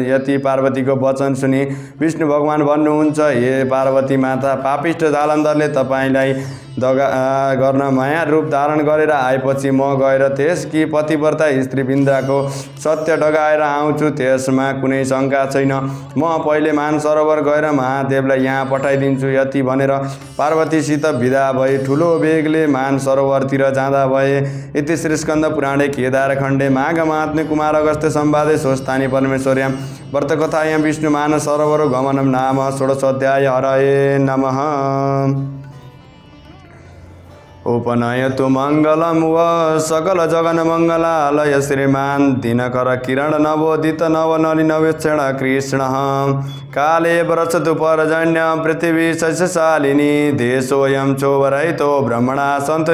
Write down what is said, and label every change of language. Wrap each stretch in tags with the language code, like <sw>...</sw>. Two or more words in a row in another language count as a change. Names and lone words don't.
<ne>यति पार्वतीको वचन सुनि विष्णु भगवान भन्नुहुन्छ, हे पार्वती माता, पापिष्ट जालन्धरले तपाईँलाई दगा गर्न माया रूप धारण गरेर आएपछि म गएर त्यसकी पतिव्रता स्त्री वृन्दाको सत्य डगाएर आउँछु, त्यसमा कुनै शङ्का छैन। म पहिले मानसरोवर गएर महादेवलाई यहाँ पठाइदिन्छु। यति भनेर पार्वतीसित विदा भए ठुलो वेगले मानसरोवरतिर जाँदा भए।</ne> <sa>इति श्री स्कन्द पुराणे केदारखण्डे माघ महात्म्ये कुमार अगस्त्य संवादे स्वस्तानि परमेश्वर्यां व्रतकथायां विष्णु मानसरोवर गमनं नाम षोडशोऽध्याय। हरये नमः। उपनयतु मङ्गलं व सकल जगन मङ्गलालय श्रीमान् दिनकर किरण नवोदित नवनलिन वीक्षण कृष्णः काले वर्षतु पर्जन्य पृथिवी शस्यशालिनी देशोऽयं चोवरहितो ब्रह्मणा सन्तु</sa>